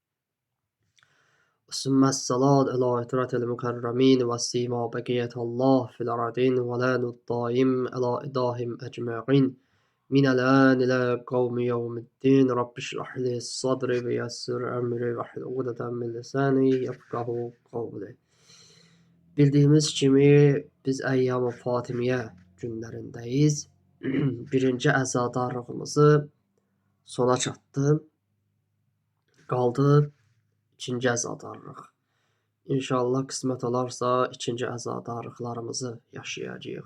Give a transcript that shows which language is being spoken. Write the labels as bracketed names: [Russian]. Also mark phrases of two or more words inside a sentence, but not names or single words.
[Arabic] ثم الصلاة على عطرة المكرمين وسيما بقية الله في الأرضين ولان الدائم على إداهم أجمعين من الآن إلى قوم يوم الدين. رب اشرح لي صدري ويسر أمري واحلل عقدة من لساني يفقهوا قولي. [Azerbaijani] Bildiğimiz kimi biz Əyyam-ı Fatimiyyə günlərindeyiz. Birinci əzadarlığımızı sona çatdı. Qaldı ikinci əzadarlıq. İnşallah qismət olarsa ikinci əzadarlıqlarımızı yaşayacağıq.